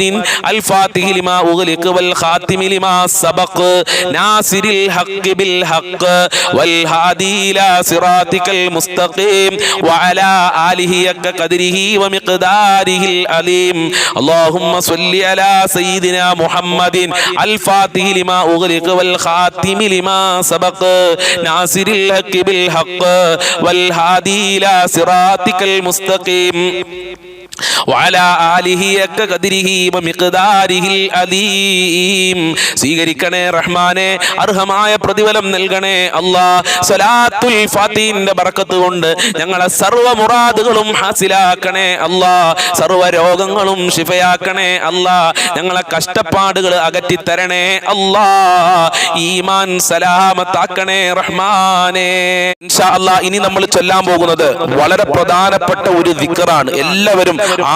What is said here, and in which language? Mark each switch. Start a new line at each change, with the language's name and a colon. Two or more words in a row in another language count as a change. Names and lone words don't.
Arabic: الفاتح لما أغلق والخاتم لما سبق ناصر الحق بالحق والهادي إلى صراطك المستقيم وعلى آله حق قدره ومقداره العظيم اللهم صل على سيدنا محمد الفاتح لما أغلق والخاتم لما سبق ناصر الحق بالحق والهادي إلى صراطك المستقيم وعلى آله حق قدره ومقداره العظيم
Malayalam: സ്വീകരിക്കണേ റഹ്മാനെ അർഹമായ പ്രതിഫലം നൽകണേ അല്ലാഹ് സ്വലാത്തുൽ ഫാത്തിഹിന്റെ ബറക്കത്ത് കൊണ്ട് ഞങ്ങളെ സർവ്വ മുറാദുകളും ഹാസിലാക്കണേ അല്ലാഹ് സർവ്വ രോഗങ്ങളും ശിഫയാക്കണേ അല്ലാഹ് ഞങ്ങളെ കഷ്ടപ്പാടുകൾ അകറ്റി തരണേ അല്ലാഹ് ഈമാൻ സലാമത്താക്കണേ റഹ്മാനെ
Arabic: إن شاء الله
Malayalam: ഇനി നമ്മൾ ചൊല്ലാൻ പോകുന്നത് വളരെ പ്രധാനപ്പെട്ട ഒരു ദിക്റാണ് എല്ലാവരും